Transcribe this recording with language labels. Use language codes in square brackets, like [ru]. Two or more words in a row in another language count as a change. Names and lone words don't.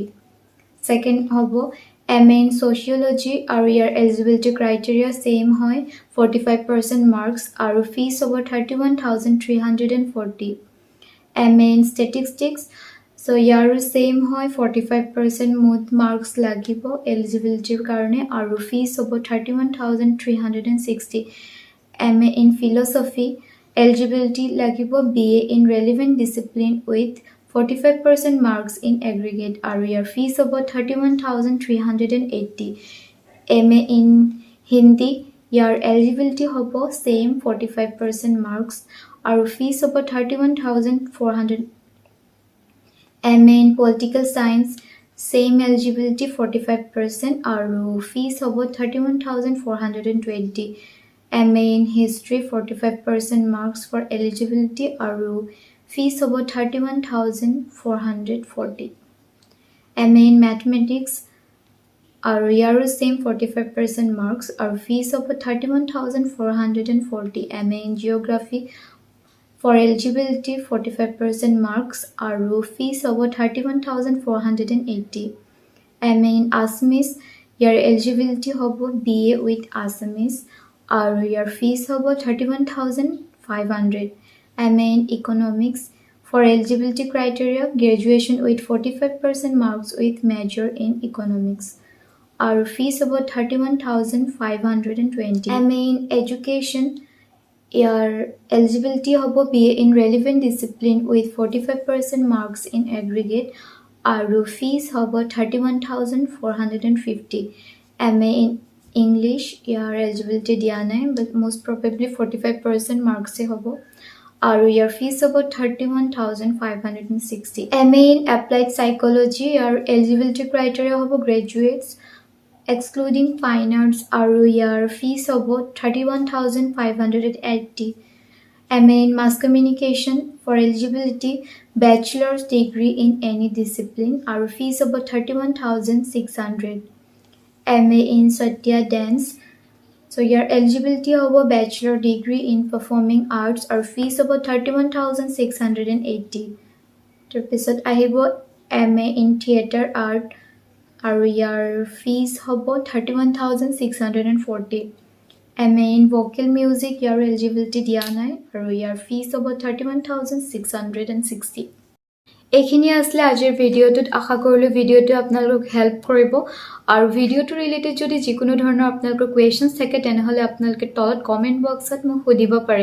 [as] ছেকেণ্ড হ'ব [en] MA in sociology [as] আৰু ইয়াৰ [en] eligibility criteria same [as] হয় 45% মাৰ্কছ আৰু ফিজ হ'ব 31,340। [en] MA in statistics, [as] চ' ইয়াৰো ছেইম হয় 45% মুঠ মাৰ্কছ লাগিব এলিজিবিলিটিৰ কাৰণে আৰু ফিজ হ'ব 31,360। [en] MA in philosophy, [as] eligibility লাগিব [en] BA in relevant discipline with 45% marks in aggregate [as] আৰু ইয়াৰ ফিজ হ'ব 31,380। [en] MA in Hindi, [as] ইয়াৰ eligibility হ'ব [en] same 45% marks [as] আৰু ফিজ হ'ব [en] 31,400। MA in political science, same eligibility 45% [as] আৰু ফিজ হ'ব [en] 31,420। MA in history 45% marks for eligibility [as] আৰু fees হ'ব [en] 31,440। MA in mathematics [as] আৰু ইয়াৰো [en] same 45% marks [as] আৰু fees হ'ব [en] 31,440। MA in geography for eligibility 45% marks [as] আৰু fees হ'ব [en] 31,480। MA in Assamese, [as] ইয়াৰ eligibility হ'ব [en] BA with Assamese [as] আৰু ইয়াৰ ফিজ হ'ব 31,500। [en] MA in Economics, for eligibility criteria graduation with 45% marks with major in Economics [as] আৰু ফিজ হ'ব [en] 31,520। MA in Education, [as] ইয়াৰ eligibility হ'ব [en] BA in relevant discipline with 45% marks in aggregate [as] আৰু ফিজ হ'ব [en] 31,450। MA in English, [as] ইয়াৰ eligibility দিয়া নাই, [en] but most probably 45% marks [as] হ'ব আৰু ইয়াৰ ফিজ হ'ব [en] 31,560। MA in applied psychology, ইয়াৰ eligibility criteria হ'ব graduates excluding fine arts [as] আৰু ইয়াৰ ফিজ হ'ব [en] 31,580। MA in mass communication, for eligibility bachelor's degree in any discipline [as] আৰু ফিজ হ'ব [en] 31,600। MA in Satya Dance, so your eligibility হ'ব bachelor degree in performing arts [as] আৰু fees হ'ব [en] 31,680। [as] তাৰপিছত আহিব [en] MA in theater art [as] আৰু ইয়াৰ fees হ'ব 31,640। [en] MA in vocal music, [as] ইয়াৰ eligibility দিয়া নাই আৰু ইয়াৰ fees হ'ব 31,660। এইখিনি আসলে আজিৰ ভিডিঅ'টোত। আশা কৰিলোঁ ভিডিঅ'টো আপোনালোকক হেল্প কৰিব আৰু ভিডিঅ'টো ৰিলেটেড যদি যিকোনো ধৰণৰ আপোনালোকৰ কুৱেশ্যনছ থাকে তেনেহ'লে আপোনালোকে তলত কমেণ্ট বক্সত মোক সুধিব পাৰে।